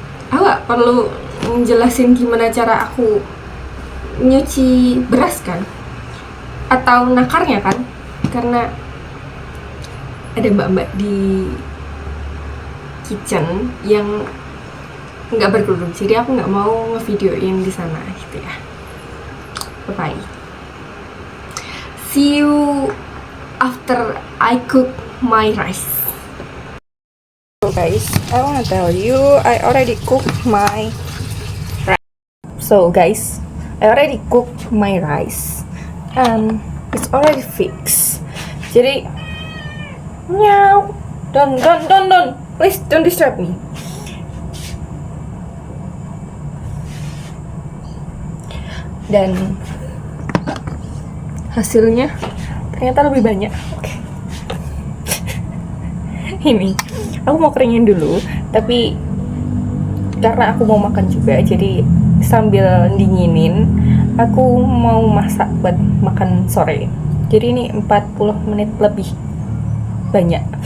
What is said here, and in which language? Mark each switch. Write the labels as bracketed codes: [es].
[id] Aku gak perlu menjelasin gimana cara aku nyuci beras kan, atau nakarnya kan, karena ada mbak-mbak di kitchen yang nggak berkerudung, jadi aku nggak mau ngevideoin di sana gitu ya. [en] Bye. See you after I cook my rice. So guys, I wanna tell you I already cooked my rice. So guys, I already cooked my rice and it's already fixed. [id] Jadi [en] meow, don't, please don't disturb me. [id] Dan hasilnya ternyata lebih banyak. Oke. Ini aku mau keringin dulu, tapi karena aku mau makan juga, jadi sambil dinginin aku mau masak buat makan sore. Jadi ini 40 menit lebih banyak.